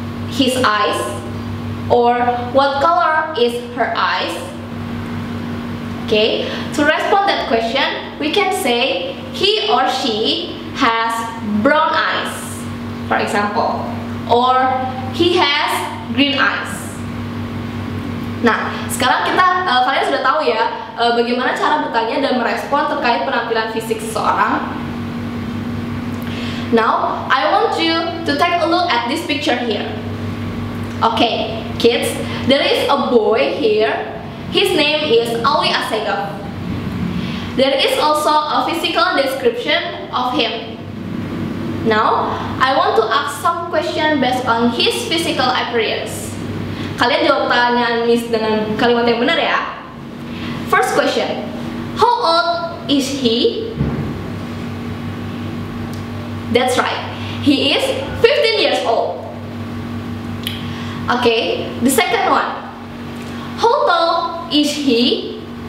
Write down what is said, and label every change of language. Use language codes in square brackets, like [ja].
[en] his eyes, or what color is her eyes? Okay, to respond that question, we can say he or she has brown eyes, for example, or he has green eyes. [id] Nah, sekarang kalian sudah tahu ya bagaimana cara bertanya dan merespon terkait penampilan fisik seseorang. [en] Now, I want you to take a look at this picture here. Okay, kids, there is a boy here. His name is Alwi Assegaf. There is also a physical description of him. Now, I want to ask some question based on his physical appearance. [id] Kalian jawab pertanyaan Miss dengan kalimat yang benar ya. [en] First question, how old is he? That's right, he is 15 years old. Okay, the second one, how tall is he?